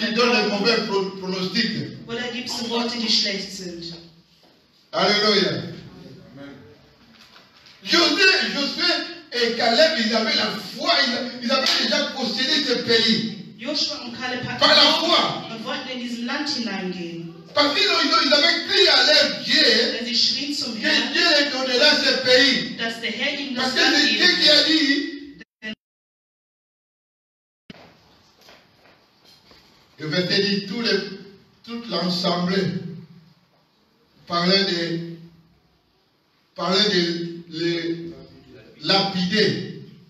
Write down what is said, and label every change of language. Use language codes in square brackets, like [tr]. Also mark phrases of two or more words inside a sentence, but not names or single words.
[fr] donnent les mauvais pronostics? [de] oder gibst du Worte, die schlecht sind? [fr] Alléluia. Josué et Caleb, ils avaient la foi, ils avaient déjà possédé ce pays. [de] Joshua und Kaleb hatten [fr] Par la [de] Glauben [fr] foi. [de] und wollten in diesem Land hineingehen. [fr] Parce qu'ils avaient crié à leur Dieu [de] Denn sie schrien zum [fr] que [de] Herrn, [fr] Dieu les donnera ce pays. [de] dass der Herr ihnen [fr] Parce [de] das [fr] que [de] Land [fr] c'est Dieu [de] geben [fr] qui a [de] wird. [fr] dit. Je vais te dire, toute l'ensemble parlait de les lapider.